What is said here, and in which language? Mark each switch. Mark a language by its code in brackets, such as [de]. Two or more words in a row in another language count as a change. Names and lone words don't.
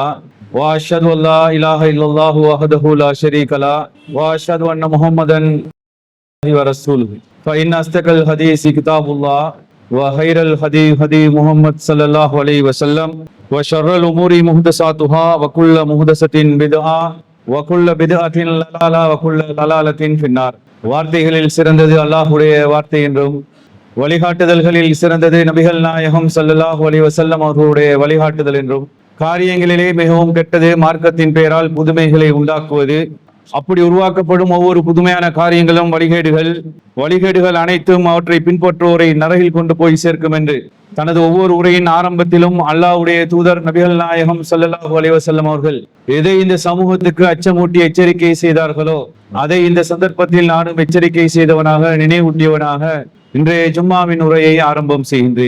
[ar] وأشهد أن لا إله إلا الله وحده لا شريك له وأشهد أن محمدا ورسوله. فإن أصدق الحديث كتاب الله وخير الهدي هدي محمد صلى الله عليه وسلم وشر الأمور محدثاتها وكل محدثة بدعة وكل بدعة ضلالة وكل ضلالة في النار. [ta] வார்த்தைகளில் சிறந்தது அல்லாஹ்வுடைய வார்த்தை என்றும் வழிகாட்டுதல்களில் சிறந்தது நபிகள் நாயகம் [ar] صلى الله عليه وسلم [ta] அவர்களுடைய வழிகாட்டுதல் என்றும், காரியங்களிலே மிகவும் கெட்டது மார்க்கத்தின் பெயரால் புதுமைகளை உண்டாக்குவது. அப்படி உருவாக்கப்படும் ஒவ்வொரு புதுமையான காரியங்களும் வழிகேடுகள் அனைத்தும் அவற்றை பின்பற்றுவோரை நரகில் கொண்டு போய் சேர்க்கும் என்று தனது ஒவ்வொரு உரையின் ஆரம்பத்திலும் அல்லாஹ்வுடைய தூதர் நபிகள் நாயகம் [ar] صلى الله عليه وسلم [ta] அவர்கள் எதை இந்த சமூகத்துக்கு அச்சமூட்டி எச்சரிக்கை செய்தார்களோ அதை இந்த சந்தர்ப்பத்தில் நானும் எச்சரிக்கை செய்தவனாக, நினைவூட்டியவனாக இன்றைய ஜும்மாவின் உரையை ஆரம்பம் செய்கின்றேன்.